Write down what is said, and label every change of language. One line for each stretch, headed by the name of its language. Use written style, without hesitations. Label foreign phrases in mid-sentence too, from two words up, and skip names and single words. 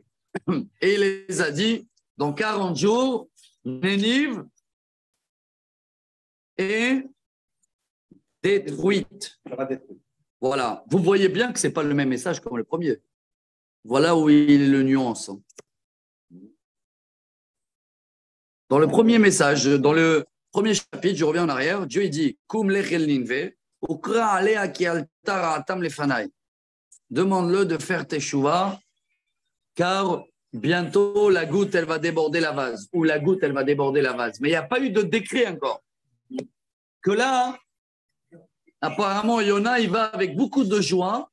French: Et il les a dit, dans 40 jours, Nénive est détruite. Voilà. Vous voyez bien que ce n'est pas le même message comme le premier. Voilà où il est le nuance. Dans le premier message, dans le premier chapitre, je reviens en arrière, Dieu il dit
Hebrew: קום לך אל נינוה וקרא עליה כי עלתה רעתם לפני.
French: Demande-le de faire teshuva, car bientôt la goutte elle va déborder la vase, ou la goutte elle va déborder la vase. Mais il n'y a pas eu de décret encore. Que là, apparemment, Yona, il va avec beaucoup de joie.